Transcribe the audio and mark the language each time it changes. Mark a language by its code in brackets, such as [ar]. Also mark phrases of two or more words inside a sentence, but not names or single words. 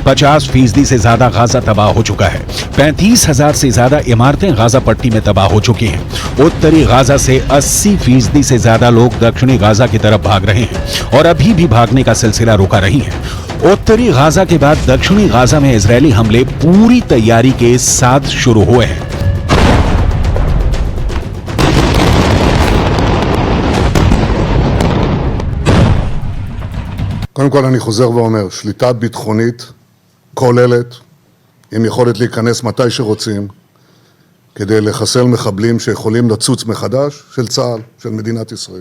[hi] 50% से ज्यादा गाजा तबाह हो चुका है। 35,000 से ज्यादा इमारतें गाजा पट्टी में तबाह हो चुकी हैं। उत्तरी गाजा से 80% से ज्यादा लोग दक्षिणी गाजा की तरफ भाग रहे हैं और अभी भी भागने का सिलसिला रुका नहीं है। उत्तरी गाजा के बाद दक्षिणी गाजा में इजरायली हमले पूरी तैयारी के साथ शुरू हुए हैं। [he] קודם כל אני חוזר ואומר, שליטה ביטחונית כוללת עם יכולת להיכנס מתי שרוצים כדי לחסל מחבלים שיכולים לצוץ מחדש של צה"ל, של מדינת ישראל.